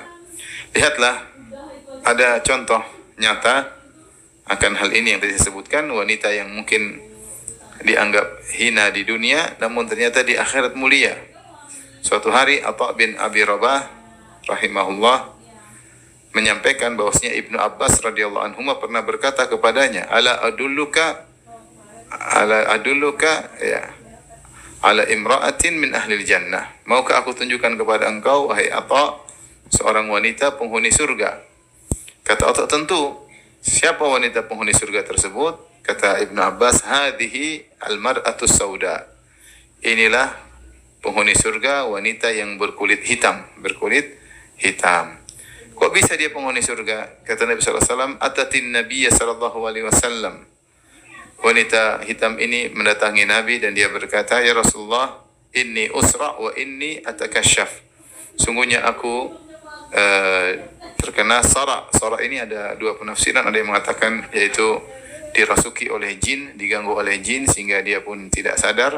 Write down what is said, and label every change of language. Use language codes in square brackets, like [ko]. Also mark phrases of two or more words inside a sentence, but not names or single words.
[id] Lihatlah, ada contoh nyata akan hal ini yang tadi disebutkan, wanita yang mungkin dianggap hina di dunia namun ternyata di akhirat mulia. Suatu hari Atha bin Abi Rabah rahimahullah menyampaikan bahwasanya Ibnu Abbas [ar] رضي الله عنه [id] pernah berkata kepadanya, [ar] "ألا أدلك ألا أدلك يا على امرأة من أهل الجنة. [id] Maukah aku tunjukkan kepada engkau wahai Atha seorang wanita penghuni surga? Kata Atha, tentu. Siapa wanita penghuni surga tersebut? Kata Ibnu Abbas, [ar] هذه المرأة السوداء. [id] Inilah penghuni surga, wanita yang berkulit hitam, berkulit hitam. Kok bisa dia penghuni surga? Kata Nabi [ar] صلى الله عليه وسلم أتت النبي صلى الله عليه وسلم. [id] Wanita hitam ini mendatangi Nabi dan dia berkata, [ar] يا رسول الله إني أصرع وإني أتكشف. [id] Sungguhnya aku terkena sara. Sara ini ada dua penafsiran, ada yang mengatakan yaitu dirasuki oleh jin, diganggu oleh jin sehingga dia pun tidak sadar.